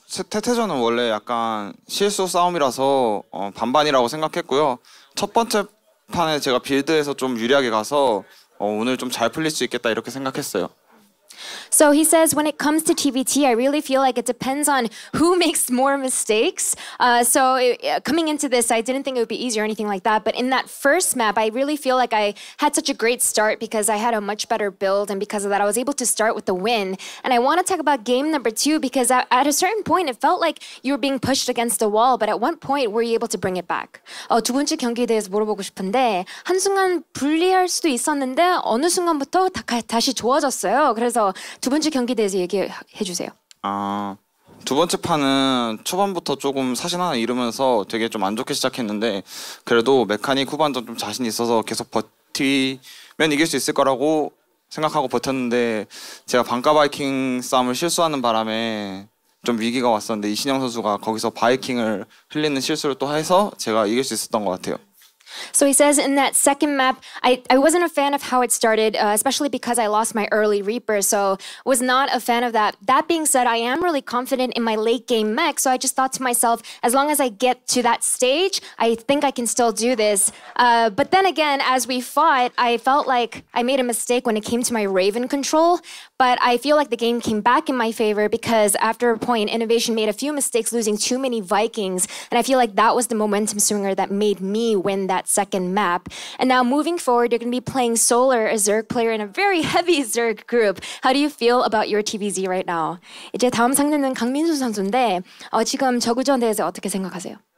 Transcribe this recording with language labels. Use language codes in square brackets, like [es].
[ko] 태태전은 원래 약간 실수 싸움이라서 반반이라고 생각했고요. 첫 번째 판에 제가 빌드에서 좀 유리하게 가서 오늘 좀 잘 풀릴 수 있겠다 이렇게 생각했어요. [en] So he says when it comes to TVT, I really feel like it depends on who makes more mistakes. Coming into this, I didn't think it would be easy or anything like that. But in that first map, I really feel like I had such a great start because I had a much better build. And because of that, I was able to start with the win. And I want to talk about game number 2 because at a certain point, it felt like you were being pushed against the wall. But at one point, were you able to bring it back? [ko] 두 번째 경기에 대해서 물어보고 싶은데 한순간 불리할 수도 있었는데 어느 순간부터 다시 좋아졌어요. 그래서 두 번째 경기에 대해서 얘기해 주세요. 두 번째 판은 초반부터 조금 사신 하나 잃으면서 되게 좀 안 좋게 시작했는데 그래도 메카닉 후반전 좀 자신 있어서 계속 버티면 이길 수 있을 거라고 생각하고 버텼는데 제가 반가 바이킹 싸움을 실수하는 바람에 좀 위기가 왔었는데 이신영 선수가 거기서 바이킹을 흘리는 실수를 또 해서 제가 이길 수 있었던 것 같아요. [en] So he says in that second map, I wasn't a fan of how it started, especially because I lost my early Reaper, so was not a fan of that. That being said, I am really confident in my late game mech, so I just thought to myself, as long as I get to that stage, I think I can still do this. But then again, as we fought, I felt like I made a mistake when it came to my Raven control, but I feel like the game came back in my favor because after a point, INnoVation made a few mistakes, losing too many Vikings, and I feel like that was the momentum swinger that made me win that second map. And now moving forward, you're going to be playing Solar, a Zerg player in a very heavy Zerg group. How do you feel about your TVZ right now? [ko] 이제 다음 상대는 강민수 선수인데 지금 저그전에 대해서 어떻게 생각하세요?